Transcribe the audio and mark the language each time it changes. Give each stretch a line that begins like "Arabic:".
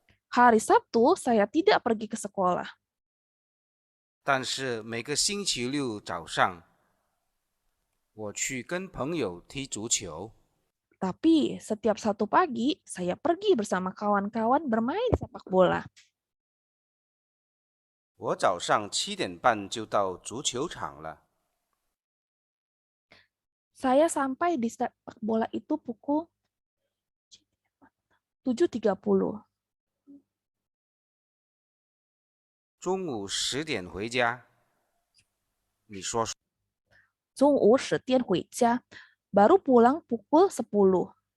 Indonesian: Hari Sabtu, saya tidak pergi ke sekolah.
Chinese: 但是每个星期六早上我去跟朋友踢足球。
Indonesian: Tapi setiap Sabtu pagi, saya pergi bersama kawan-kawan bermain sepak bola.
Chinese: 我早上7点半就到足球场了，
Indonesian: Saya sampai di sepak bola itu pukul 7.30.
Chinese: 中午10点回家。你说说，中午10点回家,
Indonesian: baru pulang pukul 10.